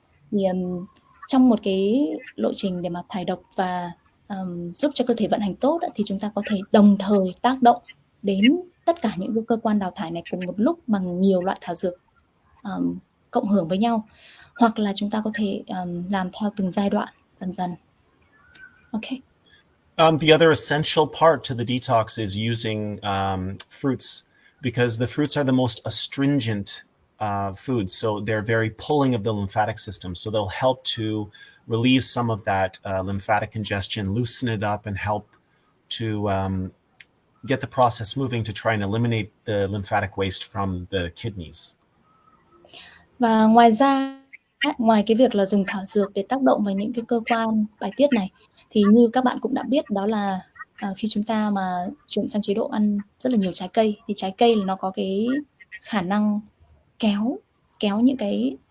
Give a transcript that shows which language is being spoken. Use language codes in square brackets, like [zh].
[vi] Thì trong một cái lộ trình để mà thải độc và giúp cho cơ thể vận hành tốt thì chúng ta có thể đồng thời tác động đến tất cả những cái cơ quan đào thải này cùng một lúc bằng nhiều loại thảo dược cộng hưởng với nhau, hoặc là chúng ta có thể làm theo từng giai đoạn dần dần. [en] Okay. The other essential part to the detox is using fruits, because the fruits are the most astringent foods. So they're very pulling of the lymphatic system. So they'll help to relieve some of that lymphatic congestion, loosen it up, and help to get the process moving to try and eliminate the lymphatic waste from the kidneys. [vi] Và ngoài ra, ngoài cái việc là dùng thảo dược để tác động vào những cái cơ quan bài tiết này, thì như các bạn cũng đã biết, đó là khi chúng ta mà chuyển sang chế độ ăn rất là nhiều trái cây, thì trái cây là nó có cái khả năng kéo những cái